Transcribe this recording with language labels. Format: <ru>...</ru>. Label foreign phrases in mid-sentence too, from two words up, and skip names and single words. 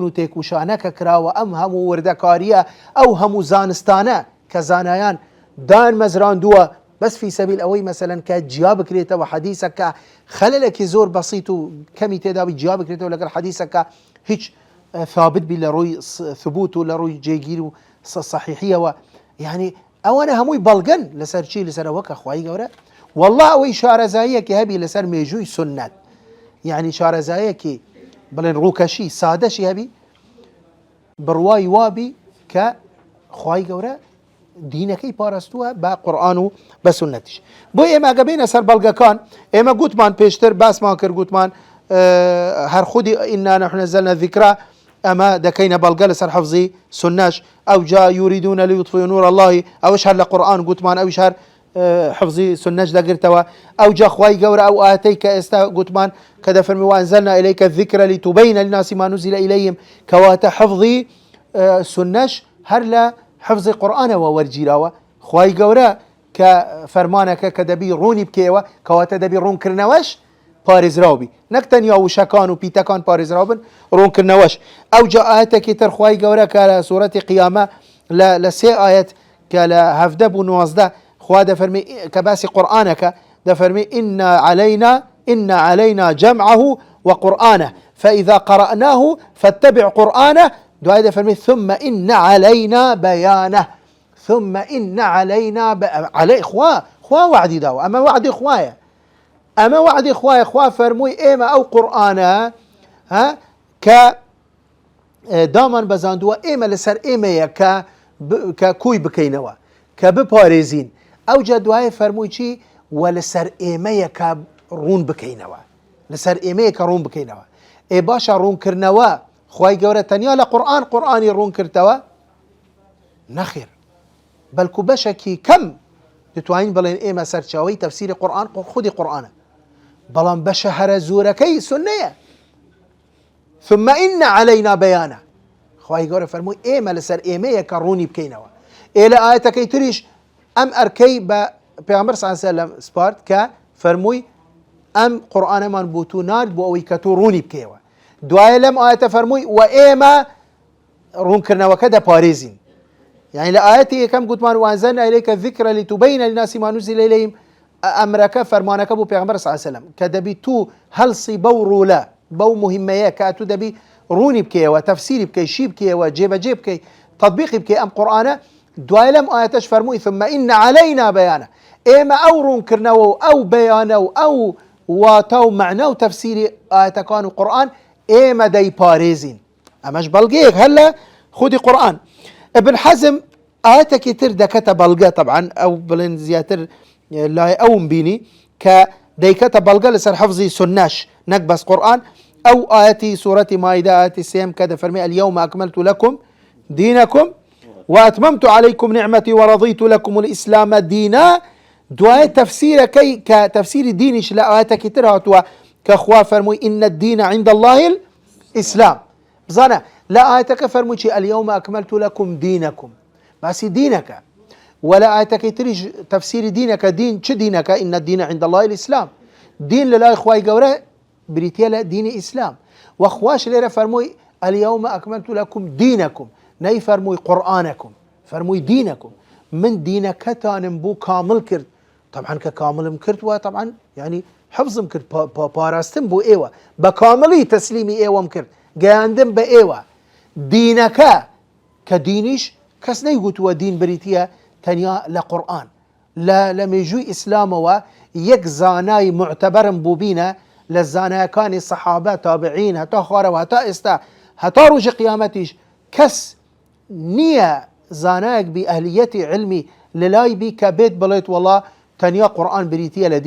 <ckb>و تێکوشانەکە کراوە ئەم هەموو وردەکاریە ئەو هەموو زانستانە کە زانایان دان مەزراندووە بەس</ckb> <ar>فی سەبیل</ar> <ckb>ئەوەی مەسەلەن کە جیا بکرێتەوە حەدیثەکە خەلەلێکی زۆر بەسیط و کەمی تێداوی جیا بکرێتەوە لەگەڵ حەدیثەکە هیچ ثابت بی لە ڕووی ثبوت و لە ڕووی جێگیر و صحیحیەوە یعنی ئەوانە هەمووی بەڵگەن لەسەر چی لەسەرەوە کە خوای گەورە والله أو شارزایە کە هەبی لەسەر مێژووی سنت، یعنی شارەزایەکی بڵێن ڕووکەشی سادەشی هەبی بڕوای وابی کە خوای گەورە دینەکەی پاراستووە بە قورئان و بە سنەتیش. بۆ ئێمە گەبینە سەر بەڵگەکان، ئێمە گوتمان پێشتر باسمان کرد، گوتمان هەر خودی</ckb> <ar>ئینا نەحن نەزەلنا الذیکرا</ar> <ckb>ئەمە دەکەینە بەڵگە لەسەر حەفزی سنەش، ئەو جا</ckb> <ar>یوریدونە لیوطفئوا نور الله</ar> <ckb>ئەوەش هەر لە قورئان گوتمان، ئەویش هەر حفظی سنەش دەگرتەوە. ئەو جا خوای گەورە ئەو ئاەتەی کە ئێستا گوتمان کە دەفەرمی</ckb> <ar>وانزلنا إلیک الذکر لتبین للناس ما نزل إلیهم</ar> <ckb>کەواتە حفظی سنەش هەر لە حفظی قورئانەوە وەرگیراوە. خوای گەورە کە فەرمانەکە کە دەبی ڕوونی بکەوە کەواتە دەبی ڕوونکردنەوەش پارێزراوبی، نەک تەنیا وشەکان و پیتەکان پارێزراو بن، ڕوونکردنەوەش. ئەو جا ئاەتێکی تر خوای گەورە کە لە سوورەتی قیامە لە سێ ئاەت کە لە 17 و 19 خوا دەفەرمی کە باسی قورئانەکە دەفەرمی</ckb> <ar>إن علينا جمعه وقرآنه فإذا قرأناه فاتبع قرآنه،</ar> <ckb>دوای دەفەرمی</ckb> <ar>ثم إن علينا بيانه، ثم إن علينا علي</ar> <ckb>خوا وعدی داوە، ئەمە وعدی خوایە، ئەمە وعدی خوایە. خوا فەرمووی ئێمە ئەو قورئانە کە دامان بەزاندووە ئێمە لەسەر ئێمەیە کە کوی بکەینەوە کە بپارێزین. ئەو جا دوایە فەرمووی چی؟ وە لەسەر ئێمەیە کە ڕوون بکەینەوە، لەسەر ئێمەیە کە ڕوون بکەینەوە. ئێ باشە ڕوونکردنەوە خوای گەورە تەنیا لە قورئانی ڕوون کردەوە؟ نەخێر، بەڵکو بەشێکی کەم دەتوانین بڵێن ئێمە سەرچاوەی تەفسیری قورئان خودی قورئانە، بەڵام بەشە هەرە زۆرەکەی سنەیە.</ckb> <ar>ثم إن علينا بيانه،</ar> <ckb>خوای گەورە فەرمووی ئێمە لەسەر ئێمەیە کە ڕوونی بکەینەوە. ئێ لە ئاەتەکەی تریش ئەم ئەرکەی بە پێغەمبەر</ckb> <ar>صلی الله علیه و سلم</ar> <ckb>سپارد کە فەرمووی ئەم قورئانەمان بۆ تو نارد بۆ ئەوەی کە تۆ ڕوونی بکەیەوە. دوایە لەم ئاەتە فەرمووی و ئێمە ڕوونکردنەوەکە دەپارێزین. یعنی لە ئاەتی یەکەم گوتمان</ckb> <ar>وانزلنا إلیک الذکر لتبین للناس ما نزل إلیهم،</ar> <ckb>ئەمرەکە فەرمانەکە بۆ پێغەمبەر</ckb> <ar>صلی الله علیه و سلم</ar> <ckb>کە دەبی تو هەڵسی بەو ڕوولە بەو مهمەیە کە تو دەبی ڕوونی بکەیەوە، تەفسیری بکەی، شی بکەیەوە، جێبەجێ بکەی، تەطبیقی بکەی ئەم قورئانە. دوای لەم ئاەتەش فەرمووی</ckb> <ar>ثم إن علينا بيانه،</ar> <ckb>ئێمە ئەو ڕوونکردنەوە و ئەو بەیانە و ئەو واتە و معنە و تەفسیری ئاەتەکان و قورئان ئێمە دەیپارێزین. ئەمەش بەڵگەیەک هەر لە خودی قورئان. ابن حەزم ئاەتێکی تر دەکەتە بەڵگە، طبعا ئەو بڵێن زیاتر لای ئەوم بینی کە دەیکەتە بەڵگە لەسەر حەفزی سنەش نەک بەس قورئان. ئەو ئاەتی سوورەتی مائیدە ئاەتی سێم کە دەفەرمێ</ckb> <ar>اليوم أكملت لكم دينكم وأتممت عليكم نعمتي ورضيت لكم الإسلام دينا.</ar> <ckb>دوای تەفسیرەکەی کە تەفسیری دینیش لە ئاەتێکی تر هاتووە کە خوا فەرمووی</ckb> <ar>إن الدين عند الله الإسلام.</ar> <ckb>بزانە لە ئاەتەکە فەرمووی چی؟</ckb> <ar>اليوم أكملت لكم دينكم،</ar> <ckb>باسی دینەکە. ولا ئاەتەکەی تریش تەفسیری دینەکە، دین چ دینەکە؟</ckb> <ar>إن الدين عند الله الإسلام،</ar> <ckb>دین لە لای خوای گەورە بریتە لە دینی ئیسلام. وەخواش لێرە فەرمووی</ckb> <ar>اليوم أكملت لكم دينكم،</ar> <ckb>نەی فەرمووی قورئانەکم، فەرمووی دینەکم، من دینەکەتانم بۆ کامل کرد. طبعا کە کاملم کردووە طبعا یعنی حفظم کرد، پاراستم بۆ ئێوە، بە کامڵی تەسلیمی ئێوەم کرد، گەیاندم بە ئێوە. دینەکە کە دینیش کەس نەیگوتووە دین بریتە تەنیا لە قورئان، لە مێژووی ئیسلامەوە یەک زانای معتەبەرم بوو بینە لە زانایەکانی سەحابە، تابعین، هەتا خوارەوە، هەتا ئێستا، هەتا ڕۆژی قیامەتیش کەس نییە زانایەک بی ئەهلیەتی علمی لەلای بی کە بێت بڵێت وەڵا تەنیا قورئان بریتە لە دین.</ckb>